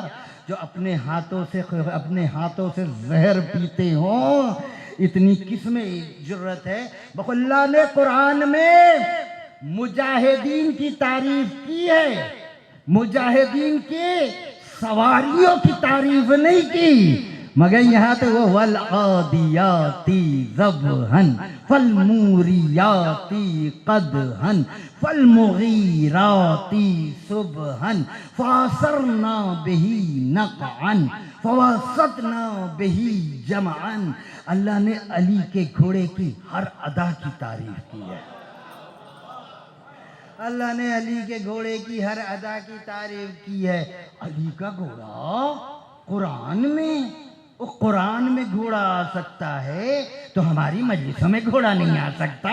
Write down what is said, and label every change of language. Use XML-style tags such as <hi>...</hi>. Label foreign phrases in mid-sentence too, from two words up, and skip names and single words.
<ur>جو اپنے ہاتھوں سے زہر پیتے ہوں. اتنی کس میں جرت ہے؟ اللہ نے قرآن میں مجاہدین کی تعریف کی ہے، مجاہدین کے سواریوں کی تعریف نہیں کی. مگر یہاں تو وہ</ur> <ar>والعادیاتی ذبحن فالموریاتی قدحن فالمغیراتی صبحن فاثرنا بہی نقعن فوسطنا بہی جمعن.</ar> <ur>اللہ نے علی کے گھوڑے کی ہر ادا کی تعریف کی ہے. اللہ نے علی کے گھوڑے کی ہر ادا کی تعریف کی ہے. علی کا گھوڑا قرآن میں گھوڑا آ سکتا ہے تو ہماری مجلسوں میں گھوڑا نہیں آ سکتا.</ur>